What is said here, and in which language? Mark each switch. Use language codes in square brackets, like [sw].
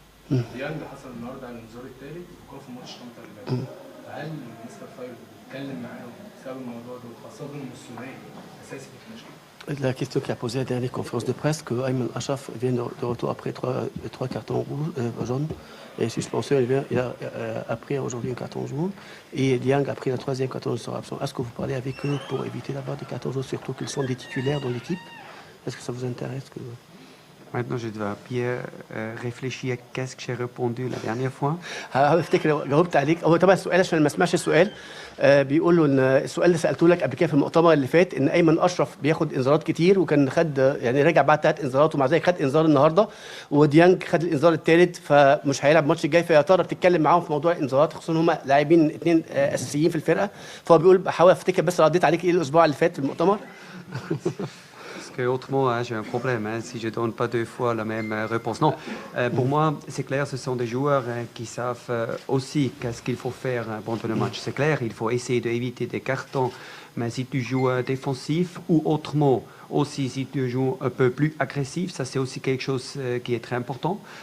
[ar] ديانج حصل النهارده على الانذار الثالث وكان في ماتش طنطا اللي فات. هل مستر فايلر اتكلم معاهم بسبب الموضوع ده وخاصه انه الثنائي اساسي في المشكله؟ [fr] La question qu'il a posée à la dernière conférence de presse, que Ayman Achraf vient de retour après trois cartons jaunes et suspension, il a appris aujourd'hui un carton jaune et Dieng a pris la troisième carton jaune sera absent. Est-ce que vous parlez avec eux pour éviter d'avoir des cartons jaunes, surtout qu'ils sont des titulaires dans l'équipe? Est-ce que ça vous intéresse que... Maintenant, je dois bien réfléchir à qu'est-ce que j'ai répondu la dernière fois. [ar] هفتكر جاوبت عليك هو طبعا السؤال عشان ما اسمعش السؤال بيقول له ان السؤال اللي سالته لك قبل كده في المؤتمر اللي فات ان ايمن اشرف بياخد انذارات كتير وكان خد يعني رجع بعد 3 انذارات ومع ذلك خد انذار النهارده وديانج خد الانذار الثالث فمش هيلعب الماتش الجاي فيا ترى بتتكلم معاهم في موضوع الانذارات خصوصا ان هم لاعبين 2 اساسيين في الفرقه فهو بيقول بحاول افتكر بس رديت عليك ايه الاسبوع اللي فات في المؤتمر. [fr] Autrement, hein, j'ai un problème si je ne donne pas 2 fois la même réponse. Non, pour moi, c'est clair, ce sont des joueurs qui savent aussi qu'est-ce qu'il faut faire pendant le match. C'est clair, il faut essayer d'éviter des cartons, mais si tu joues défensif ou autrement, aussi si tu joues un peu plus agressif, ça c'est aussi quelque chose qui est très important.